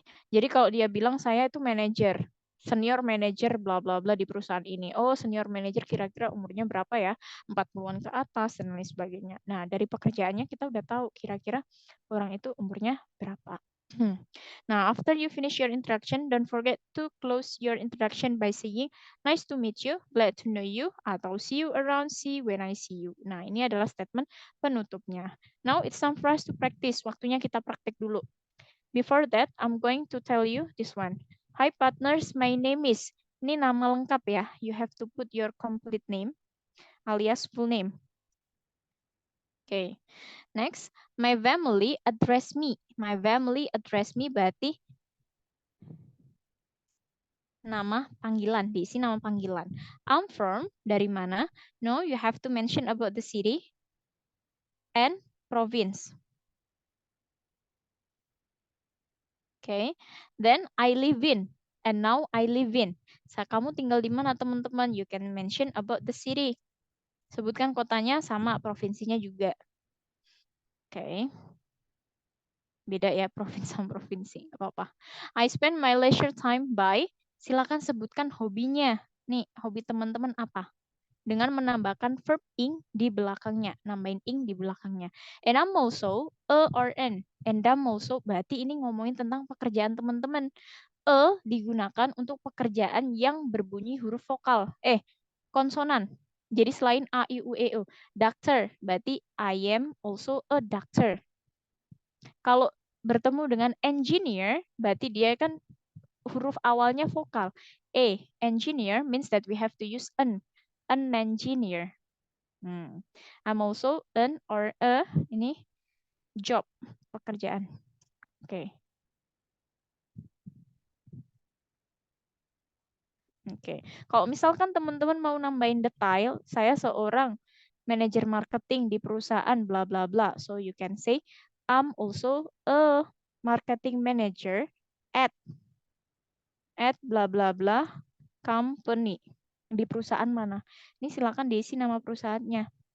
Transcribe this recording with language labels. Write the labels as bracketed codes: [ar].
[id] Jadi kalau dia bilang, saya itu manajer, senior manager bla bla bla di perusahaan ini. Oh, senior manager kira-kira umurnya berapa ya? 40-an ke atas dan lain sebagainya. Nah, dari pekerjaannya kita udah tahu kira-kira orang itu umurnya berapa. [en] Now, after you finish your introduction, don't forget to close your introduction by saying, nice to meet you, glad to know you, atau see you around, see when I see you. [id] Nah, ini adalah statement penutupnya. [en] Now, it's time for us to practice. [id] Waktunya kita praktek dulu. [en] Before that, I'm going to tell you this one. Hi partners, my name is. [id] Ini nama lengkap ya. [en] You have to put your complete name alias full name. Okay. Next, my family address me. My family address me [id] berarti nama panggilan. Diisi nama panggilan. [en] I'm from, [id] dari mana? [en] No, you have to mention about the city and province. Okay. Then I live in. And now I live in. [id] Kamu tinggal di mana teman-teman? [en] You can mention about the city. [id] Sebutkan kotanya sama provinsinya juga. Oke. Beda ya provinsi sama provinsi. Apa-apa. [en] I spend my leisure time by. [id] Silakan sebutkan hobinya. Nih, hobi teman-teman apa? Dengan menambahkan verb ing di belakangnya. Nambahin ing di belakangnya. [en] And I'm also a or an. And I'm also [id] berarti ini ngomongin tentang pekerjaan teman-teman. Digunakan untuk pekerjaan yang berbunyi huruf vokal. Konsonan. Jadi selain A, I, U, E, O. Doctor. [en] Berarti I am also a doctor. [id] Kalau bertemu dengan engineer, berarti dia kan huruf awalnya vokal. [en] Engineer means that we have to use an engineer. I'm also an or a, ini job, pekerjaan. Oke. [id] Kalau misalkan teman-teman mau nambahin detail, saya seorang manajer marketing di perusahaan bla bla bla. [en] So you can say I'm also a marketing manager at bla bla bla company. [id] Di perusahaan mana? Ini silakan diisi nama perusahaannya.